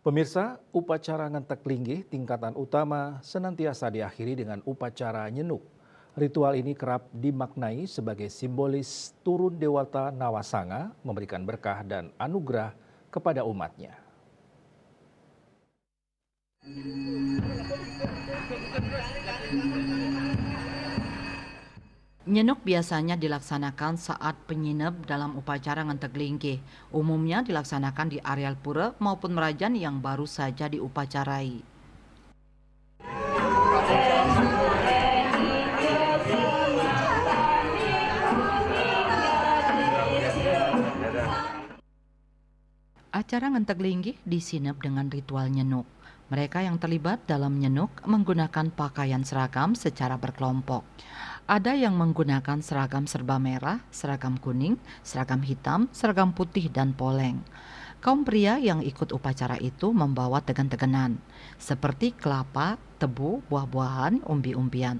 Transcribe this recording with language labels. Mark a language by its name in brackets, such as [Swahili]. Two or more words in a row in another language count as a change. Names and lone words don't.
[Indonesian] Pemirsa, upacara ngentek linggih tingkatan utama senantiasa diakhiri dengan upacara nyenuk. Ritual ini kerap dimaknai sebagai simbolis turun dewata Nawasanga memberikan berkah dan anugerah kepada umatnya. Nyenuk biasanya dilaksanakan saat penyinep dalam upacara ngentek linggih. Umumnya dilaksanakan di areal pura maupun merajan yang baru saja diupacarai. Acara ngentek linggih disinep dengan ritual nyenuk. Mereka yang terlibat dalam nyenuk menggunakan pakaian seragam secara berkelompok. Ada yang menggunakan seragam serba merah, seragam kuning, seragam hitam, seragam putih, dan poleng. Kaum pria yang ikut upacara itu membawa tegan-teganan, seperti kelapa, tebu, buah-buahan, umbi-umbian.